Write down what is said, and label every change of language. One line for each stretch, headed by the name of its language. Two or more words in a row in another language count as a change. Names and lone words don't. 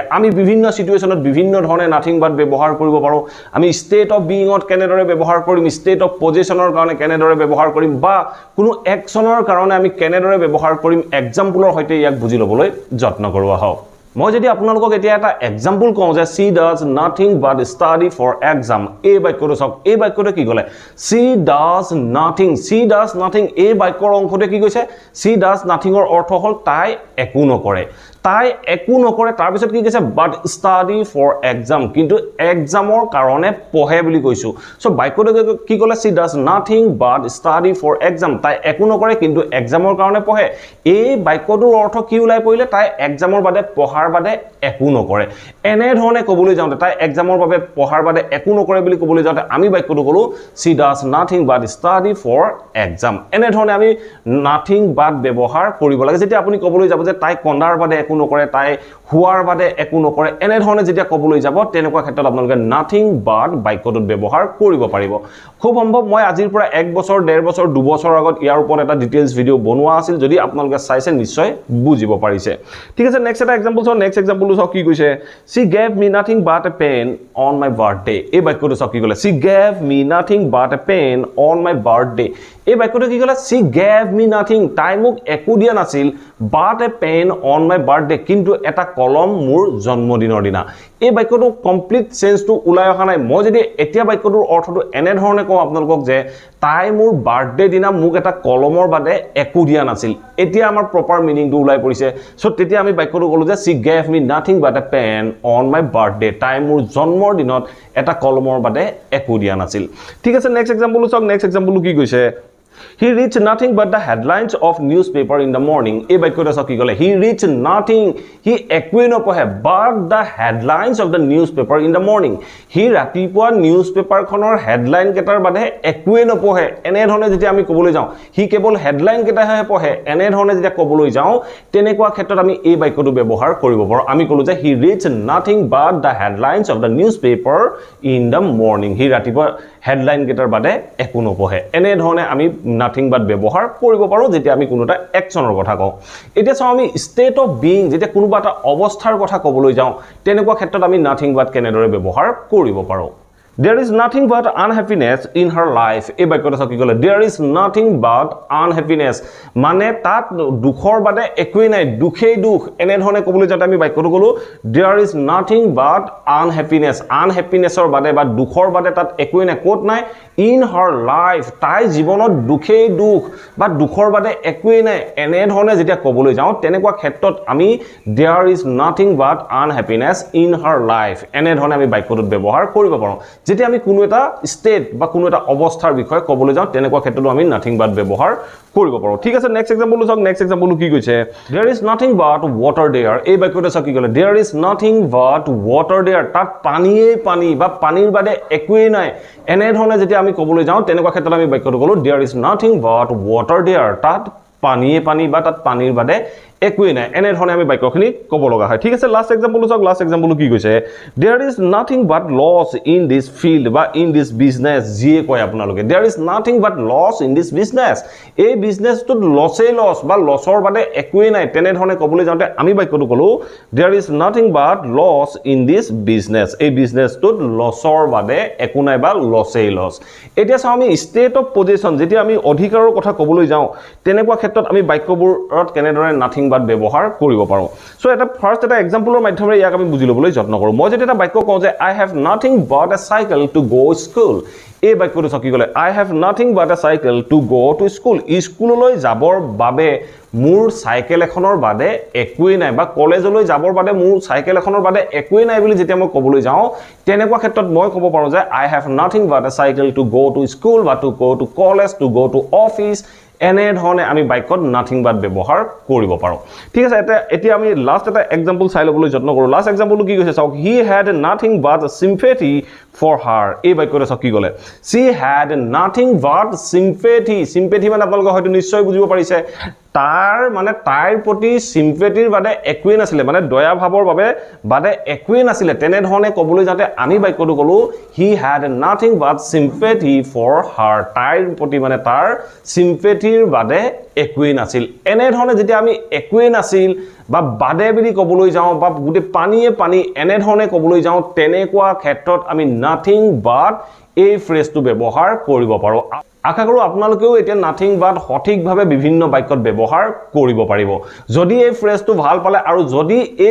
Assamese: আমি বিভিন্ন সিচুৱেচনত বিভিন্ন ধৰণে
English: nothing but
Assamese: ব্যৱহাৰ কৰিব পাৰো আমি
English: state of beingত
Assamese: কেনেদৰে ব্যৱহাৰ কৰিম
English: state of positionৰ
Assamese: কাৰণে কেনেদৰে ব্যৱহাৰ কৰিম বা কোনো একচনৰ কাৰণে আমি কেনেদৰে ব্যৱহাৰ কৰিম এক্সাম্পলৰ হৈতে ইয়াক বুজি লবলৈ যত্ন কৰোৱা হওক মই যদি আপোনালোকক এতিয়া এটা এক্সাম্পল কওঁ যে
English: she does nothing but study for exam
Assamese: এই বাক্যটো চাওক এই বাক্যটো কি ক'লে
English: she does nothing
Assamese: এই বাক্যৰ অংশটো কি কৈছে
English: she does nothing
Assamese: ৰ অৰ্থ হ'ল তাই একো নকৰে তাৰ পিছত কি কৈছে
English: but study for exam
Assamese: কিন্তু এক্সামৰ কাৰণে পঢ়ে বুলি কৈছো সো বাক্যটো কি ক'লে
English: she does nothing but study for
Assamese: exam তাই একো নকৰে কিন্তু এক্সামৰ কাৰণে পঢ়ে এই বাক্যটোৰ অৰ্থ কি ওলাই পৰিলে তাই এক্সামৰ বাদে পঢ়াৰ বাদে একো নকৰে এনে ধৰণে ক'বলৈ যাওঁতে তাই এক্সামৰ বাবে পঢ়াৰ বাদে একো নকৰে বুলি ক'বলৈ যাওঁতে আমি বাক্যটো ক'লো she does nothing but study for exam এনে ধৰণে আমি
English: nothing but
Assamese: ব্যৱহাৰ কৰিব লাগে যেতিয়া আপুনি ক'বলৈ যাব যে তাই কন্দাৰ বাদে একো নকৰে তাই হুৱাৰ বাদে একো নকৰে এনে ধৰণে যেতিয়া ক'বলৈ যাব তেনেকুৱা ক্ষেত্ৰত আপোনালোকে
English: nothing but
Assamese: বাক্যটোত ব্যৱহাৰ কৰিব পাৰিব খুব সম্ভৱ মই আজিৰ পৰা 1 বছৰ 1.5 বছৰ 2 বছৰ আগত ইয়াৰ ওপৰত এটা ডিটেইলছ ভিডিও বনোৱা আছিল যদি আপোনালোকে চাইছে নিশ্চয় বুজিব পাৰিছে ঠিক আছে নেক্সট এটা এক্সাম্পল চাও
English: next exampleটো
Assamese: চাও কি কৈছে
English: she gave me nothing but a pen on my birthday
Assamese: এই বাক্যটো চাও কি ক'লে
English: she gave me nothing but a pen on my birthday
Assamese: এই বাক্যটো কি ক'লে
English: she gave me nothing
Assamese: তাই মোক একো দিয়া নাছিল
English: but a pen on my
Assamese: birthday কিন্তু এটা কলম মোৰ জন্মদিনৰ দিনা এই বাক্যটো
English: complete senseটো
Assamese: উলাই অহা নাই মই যদি এতিয়া বাক্যটোৰ অৰ্থটো এনে ধৰণে কওঁ আপোনালোকক যে তাই মোৰ বাৰ্থডে দিনা মোক এটা কলমৰ বাদে একো দিয়া নাছিল এতিয়া আমাৰ
English: proper meaningটো
Assamese: উলাই পৰিছে সো তেতিয়া আমি বাক্যটো ক'লো যে
English: she gave me nothing but a pen on my birthday
Assamese: তাই মোৰ জন্মৰ দিনত এটা কলমৰ বাদে একো দিয়া নাছিল ঠিক আছে
English: next exampleটো
Assamese: চাওক
English: next exampleটো
Assamese: কি কৈছে
English: He reads nothing but the headlines of newspaper in the morning.
Assamese: এই বাক্যটো চাওক কি ক'লে
English: he reads nothing he
Assamese: একোৱে নপঢ়ে
English: but the headlines of the newspaper in the morning.
Assamese: He ৰাতিপুৱা নিউজপেপাৰখনৰ হেডলাইন কেটাৰ বাদে একোৱে নপঢ়ে এনে ধৰণে যেতিয়া আমি ক'বলৈ যাওঁ হি কেৱল হেডলাইন কেটাহে পঢ়ে এনে ধৰণে যেতিয়া ক'বলৈ যাওঁ তেনেকুৱা ক্ষেত্ৰত আমি এই বাক্যটো ব্যৱহাৰ কৰিব পাৰো আমি ক'লো যে
English: he reads nothing but the headlines of the newspaper in the morning.
Assamese: He ৰাতিপুৱা হেডলাইন কেটাৰ বাদে একো নপঢ়ে এনে ধৰণে আমি
English: nothing but
Assamese: ব্যৱহাৰ কৰিব পাৰো যেতিয়া আমি কোনোটা একচনৰ কথা কওঁ এতিয়া চাও আমি
English: state of being
Assamese: যেতিয়া কোনোবা এটা অৱস্থাৰ কথা ক'বলৈ যাওঁ তেনেকুৱা ক্ষেত্ৰত আমি
English: nothing but
Assamese: কেনেদৰে ব্যৱহাৰ কৰিব পাৰো
English: There is nothing but unhappiness in her life.
Assamese: এই বাক্যটো চাওক কি ক'লে
English: there is nothing but unhappiness
Assamese: মানে তাত দুখৰ বাদে একোই নাই দুখেই দুখ এনে ধৰণে ক'বলৈ যাতে আমি বাক্যটো ক'লো
English: there is nothing but
Assamese: unhappinessৰ বাদে বা দুখৰ বাদে তাত একোই নাই ক'ত নাই
English: in her life
Assamese: তাই জীৱনত দুখেই দুখ বা দুখৰ বাদে একোই নাই এনে ধৰণে যেতিয়া ক'বলৈ যাওঁ তেনেকুৱা ক্ষেত্ৰত আমি
English: there is nothing but unhappiness in her life
Assamese: এনে ধৰণে আমি বাক্যটোত ব্যৱহাৰ কৰিব পাৰো যেতিয়া আমি কোনো এটা ষ্টেট বা কোনো এটা অৱস্থাৰ বিষয়ে ক'বলৈ যাওঁ তেনেকুৱা ক্ষেত্ৰতো আমি
English: nothing but
Assamese: ব্যৱহাৰ কৰিব পাৰো ঠিক আছে
English: next exampleটো
Assamese: চাওক
English: next exampleটো
Assamese: কি কৈছে
English: there is nothing but water there
Assamese: এই বাক্যটো চাওক কি ক'লে
English: there is nothing but water there
Assamese: তাত পানীয়ে পানী বা পানীৰ বাদে একোই নাই এনে ধৰণে যেতিয়া আমি ক'বলৈ যাওঁ তেনেকুৱা ক্ষেত্ৰত আমি বাক্যটো ক'লো
English: there is nothing but water there
Assamese: তাত পানীয়ে পানী বা তাত পানীৰ বাদে একোৱে নাই এনে ধৰণে আমি বাক্যখিনি ক'ব লগা হয় ঠিক আছে
English: last example
Assamese: চাওক
English: last example
Assamese: কি কৈছে
English: there is nothing but loss in this field
Assamese: বা
English: in this business
Assamese: যিয়ে কয় আপোনালোকে
English: there is nothing but loss in this business
Assamese: এই বিজনেছটোত লছেই লছ বা লছৰ বাদে একোৱে নাই তেনে ধৰণে ক'বলৈ যাওঁতে আমি বাক্যটো ক'লো
English: there is nothing but loss in this business
Assamese: এই বিজনেছটোত লছৰ বাদে একো নাই বা লছেই লছ এতিয়া চাওঁ আমি
English: state of position
Assamese: যেতিয়া আমি অধিকাৰৰ কথা ক'বলৈ যাওঁ তেনেকুৱা ক্ষেত্ৰত আমি বাক্যবোৰত কেনেদৰে
English: nothing but
Assamese: ব্যৱহাৰ কৰিব পাৰোঁ সো এটা ফাৰ্স্ট এটা এক্সাম্পলৰ মাধ্যমেৰে ইয়াক আমি বুজি ল'বলৈ যত্ন কৰোঁ মই যেতিয়া এটা বাক্য কওঁ যে
English: I have nothing but a cycle to go school
Assamese: এই বাক্যটো কি ক'লে
English: I have nothing but a cycle to go to school
Assamese: স্কুললৈ যাবৰ বাবে মোৰ সাইকেল এখনৰ বাদে একোৱে নাই বা কলেজলৈ যাবৰ বাবে মোৰ সাইকেল এখনৰ বাদে একোৱে নাই বুলি যেতিয়া মই ক'বলৈ যাওঁ তেনেকুৱা ক্ষেত্ৰত মই ক'ব পাৰোঁ যে
English: I have nothing but a cycle to go to school
Assamese: বা
English: to go to college to go to office
Assamese: এনে ধৰণে আমি বাক্যত
English: nothing but
Assamese: ব্যৱহাৰ কৰিব পাৰোঁ ঠিক আছে এতিয়া আমি লাষ্ট এটা এক্সাম্পল চাই ল'বলৈ যত্ন কৰোঁ
English: last exampleটো
Assamese: কি কৈছে চাওক
English: he had nothing but sympathy for her
Assamese: এই বাক্যটো চাওক কি ক'লে
English: she had nothing but sympathy
Assamese: মানে আপোনালোকে হয়তো নিশ্চয় বুজিব পাৰিছে তাৰ মানে তাইৰ প্ৰতি সিম্পেথিৰ বাদে একোৱে নাছিলে মানে দয়া ভাৱৰ বাবে বাদে একোৱে নাছিলে তেনে ধৰণে ক'বলৈ যাতে আমি বাক্যটো ক'লো
English: he had nothing but sympathy for her
Assamese: তাইৰ প্ৰতি মানে তাৰ সিম্পেথিৰ বাদে একোৱে নাছিল এনে ধৰণে যেতিয়া আমি একোৱে নাছিল বা বাদে বুলি ক'বলৈ যাওঁ বা গুটে পানী এনে ধৰণে ক'বলৈ যাওঁ তেনেকুৱা ক্ষেত্ৰত আমি
English: nothing but
Assamese: এই ফ্ৰেজটো ব্যৱহাৰ কৰিব পাৰোঁ আশা কৰোঁ আপোনালোকেও এতিয়া
English: nothing but
Assamese: সঠিকভাৱে বিভিন্ন বাক্যত ব্যৱহাৰ কৰিব পাৰিব যদি এই ফ্ৰেজটো ভাল পালে আৰু যদি এই